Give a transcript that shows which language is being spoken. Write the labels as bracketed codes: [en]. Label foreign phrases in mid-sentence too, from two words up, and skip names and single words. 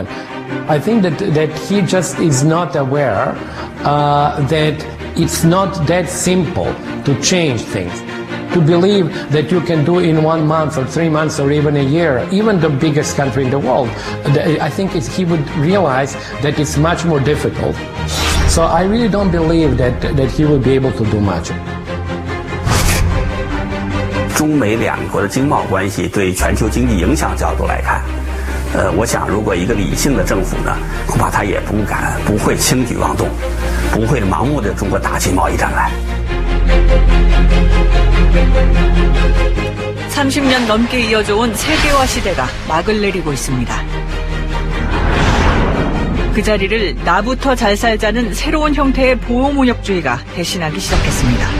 [en] I think that he just is not aware that it's not that simple to change things. To believe that you can do in 1 month or 3 months or even a year, even the biggest country in the world, I think he would realize that it's much more difficult. So I really don't believe that he will be able to do much. [zh] 中美两国的经贸关系对全球经济影响角度来看，我想如果一个理性的政府呢，恐怕他也不会轻举妄动，不会盲目的中国打起贸易战来。 [ko] 30년 넘게 이어져온 세계화 시대가 막을 내리고 있습니다. 그 자리를 나부터 잘 살자는 새로운 형태의 보호무역주의가 대신하기 시작했습니다.